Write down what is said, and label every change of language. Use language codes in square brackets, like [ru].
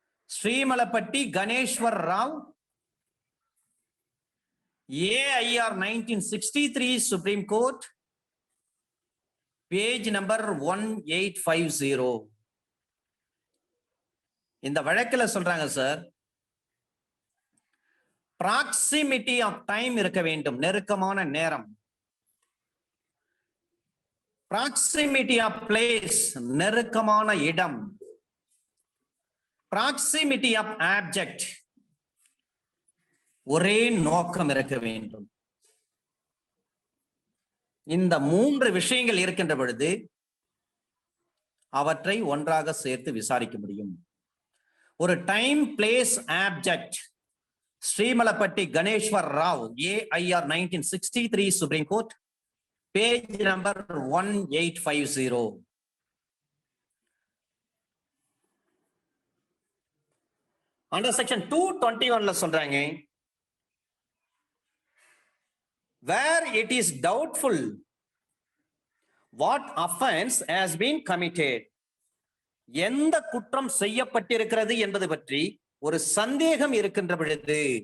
[en] Srimalapatti Ganeshwar Rao AIR 1963 Supreme Court, page number 1850. [ta] இந்த வழக்குல சொல்றாங்க சார், [en] proximity of time [ta] இருக்க வேண்டும், நெருக்கமான நேரம். [en] proximity of place, [ta] நெருக்கமான இடம். [en] proximity of object, [ta] ஒரே நோக்கம் இருக்க வேண்டும். இந்த 3 விஷயங்கள் இருக்கின்ற பொழுது அவற்றை ஒன்றாக சேர்த்து விசாரிக்க முடியும். [en] ஒரு time, place, object. Srimalapatti Ganeshwar Rao AIR 1963 Supreme Court, page number 1850. under section 221 சொல்றாங்க, where it is doubtful what offense has been committed, [ta] எந்த குற்றம் செய்யப்பட்டிருக்கிறது என்பது பற்றி ஒரு சந்தேகம் இருக்கின்ற பொழுது